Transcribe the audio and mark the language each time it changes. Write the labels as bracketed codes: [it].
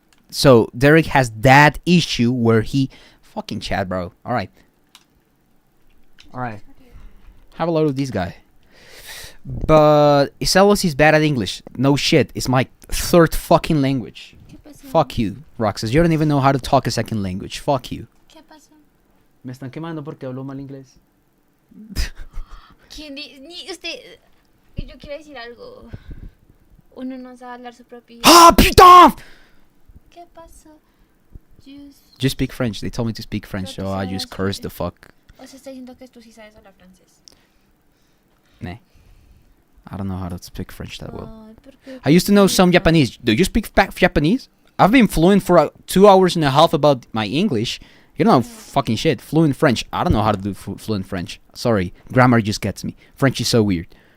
[en] So Derrick has that issue where he fucking chat, bro. All right. Have a load of this guy. But Iselos is bad at English. No shit. It's my third fucking language. Fuck you, Roxas. You don't even know how to talk a second language. Fuck you. [es] ¿Qué pasó? Me están quemando porque hablo mal inglés. ¿Quién ni usted? Yo quiero decir algo. Uno no sabe hablar su propio. [fr] Ah, putain! [es] ¿Qué pasó? [en] Just speak French. They told me to speak French, so I just cursed the fuck. [es] O sea, está diciendo que tú sí sabes hablar francés. [en] Nah. I don't know how to speak French that well. I used to know some Japanese. Do you speak Japanese? I've been fluent for 2 hours and a half about my English. You don't know fucking shit. Fluent French. I don't know how to do fluent French. Sorry. Grammar just gets me. French is so weird.